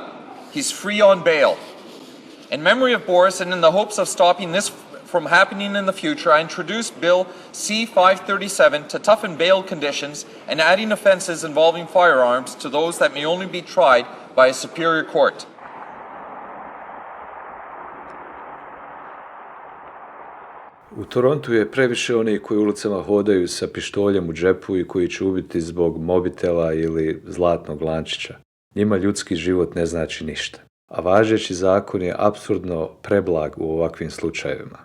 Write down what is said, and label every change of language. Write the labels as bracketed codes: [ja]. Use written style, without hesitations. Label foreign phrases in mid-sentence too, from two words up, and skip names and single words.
[en] He's free on bail." In memory of Boris and in the hopes of stopping this from happening in the future, I introduced Bill C-537 to toughen bail conditions and adding offenses involving firearms to those that may only be tried by a superior court. [hr] U Torontu je previše onih koji ulicama hodaju sa pištoljem u džepu i koji će ubiti zbog mobitela ili zlatnog lančića. Njima ljudski život ne znači ništa. A važeći zakon je apsurdno preblag u ovakvim slučajevima.